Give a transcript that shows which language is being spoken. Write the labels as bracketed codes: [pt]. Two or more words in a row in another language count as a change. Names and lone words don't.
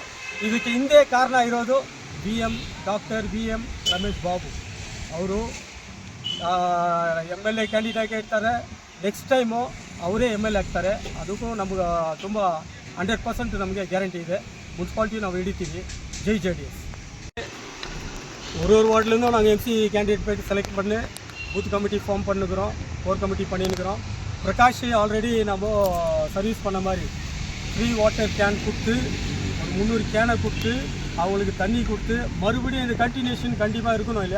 [kn] ಇದಕ್ಕೆ ಹಿಂದೆ ಕಾರಣ ಇರೋದು ಡಾಕ್ಟರ್ BM ರಮೇಶ್ ಬಾಬು ಅವರು [en] MLA candidate [kn] ಇರ್ತಾರೆ. [en] next time [kn] ಅವರೇ MLA ಆಗ್ತಾರೆ. ಅದಕ್ಕೂ ನಮ್ಗೆ ತುಂಬ 100% ನಮಗೆ ಗ್ಯಾರಂಟಿ ಇದೆ. ಮುನ್ಸಿಪಾಲ್ಟಿ ನಾವು ಹಿಡಿತೀವಿ. ಜೈ JDS. [ta] ஒரு வார்டுலேருந்தும் நாங்கள் [en] MC candidate [ta] போய்ட்டு செலக்ட் பண்ணி [en] booth committee form [ta] பண்ணுக்கிறோம், [en] core committee [ta] பண்ணியிருக்கிறோம். பிரகாஷ் ஆல்ரெடி நம்ம சர்வீஸ் பண்ண மாதிரி [en] free water can [ta] கொடுத்து ஒரு 300 கேனை கொடுத்து அவங்களுக்கு தண்ணி கொடுத்து மறுபடியும் இந்த கண்டினியூஷன் கண்டிப்பாக இருக்கணும் இல்லையா.